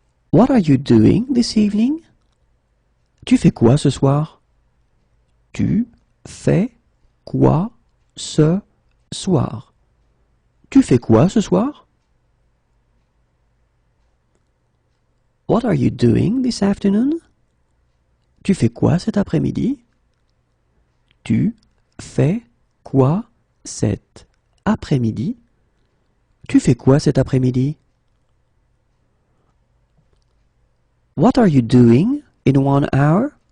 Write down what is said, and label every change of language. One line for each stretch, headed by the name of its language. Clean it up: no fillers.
English: What are you doing this evening?
French: Tu fais quoi ce soir? Tu fais quoi ce soir? Tu fais quoi ce soir?
English: What are you doing this afternoon?
French: Tu fais quoi cet après-midi? Tu fais quoi cet après-midi? Tu fais quoi cet après-midi?
English: What are you doing in 1 hour?